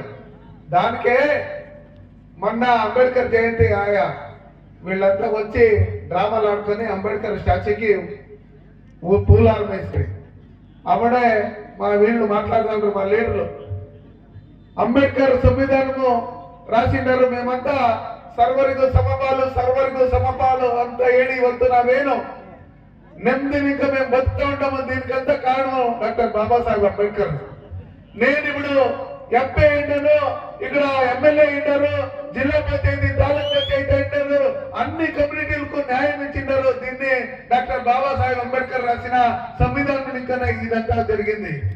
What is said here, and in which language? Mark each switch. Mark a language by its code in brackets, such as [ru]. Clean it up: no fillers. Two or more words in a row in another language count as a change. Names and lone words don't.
[te] దానికే మొన్న అంబేద్కర్ జయంతి ఆయా వీళ్ళంతా వచ్చి డ్రామాలు ఆడుకొని అంబేద్కర్ స్టాచ్యూకి పూలాలు వేస్తాయి. అప్పుడే మా వీళ్ళు మాట్లాడుతున్నారు, మా లీడర్లు అంబేద్కర్ సంవిధానము రాసిండారు, మేమంతా [kn] ಸರ್ವರಿಗೂ ಸಮಪಾಲು ಅಂತ ಹೇಳಿ ಇವತ್ತು ನಾವೇನು ನೆಮ್ಮದಿನಿಂದ [te] మేము బతుకుతూ ఉంటాము. దీనికంతా కారణం డాక్టర్ బాబాసాహెబ్ అంబేద్కర్. నేను ఇప్పుడు ఎంపీ అయ్యాను, ఇక్కడ ఎమ్మెల్యే అయ్యారు, జిల్లా పంచాయతీ, తాలూకా పంచాయతీ అయ్యారు, అన్ని కమ్యూనిటీలకు న్యాయం ఇచ్చిండారు. దీన్ని డాక్టర్ బాబాసాహెబ్ అంబేద్కర్ రాసిన సంవిధానం ఇంకా ఇదంతా జరిగింది.